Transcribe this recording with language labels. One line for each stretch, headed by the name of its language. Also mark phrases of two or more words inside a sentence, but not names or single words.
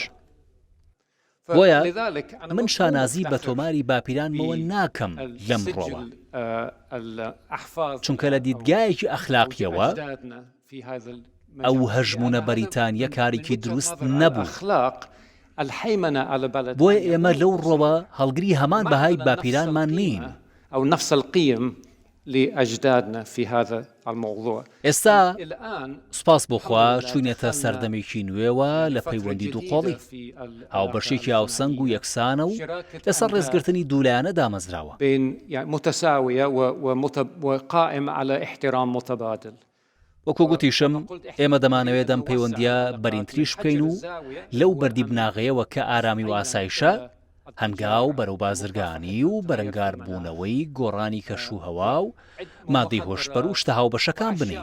Central Kurdish: بۆیە من شانازی بە تۆماری باپیرانمەوە ناکەم لەم ڕۆوە، چونکە لە دیدگایەکی ئەخلاقیەوە ئەو هەژمونە بەریتانیا کارێکی دروست نەبوو. بۆیە ئێمە لەو ڕۆوە هەڵگری هەمان بەهای باپیرانمان نین.
Arabic: أو نفس القيم لأجدادنا في هذا الموضوع.
Central Kurdish: ئێستا سوپاس بۆخوا چوونێتە سەردەمێکی نوێوە لە پەیوەندی دووقۆڵی هاوبەشێکی هاوسەنگ و یەکسانە و لەسەر ڕێزگرتنی دوولایانە دامەزراوە.
Arabic: متساوية وقائم على احترام متبادل.
Central Kurdish: وەکو گوتیشم ئێمە دەمانەوێت ئەم پەیوەندیە بەرینتریش بکەین و لەو بەردی بناغەیەوە کە ئارامی و ئاسایشە هەنگاو بەرەو بازرگانی و بەرەنگار بوونەوەی گۆڕانی کەشوهەوا و مادەی هۆشبەر و شتە هاوبەشەکان بنین.